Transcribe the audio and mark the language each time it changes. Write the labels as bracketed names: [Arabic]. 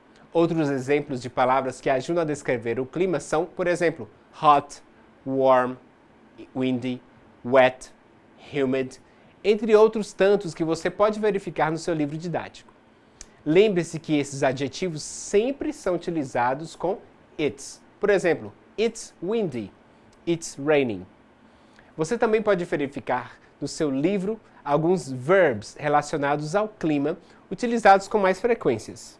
[Portuguese] Outros exemplos de palavras que ajudam a descrever o clima são, por exemplo, hot, warm, windy, wet, humid, entre outros tantos que você pode verificar no seu livro didático. Lembre-se que esses adjetivos sempre são utilizados com it's. Por exemplo, [English] it's windy, it's raining. [Portuguese] Você também pode verificar no seu livro alguns verbos relacionados ao clima utilizados com mais frequência.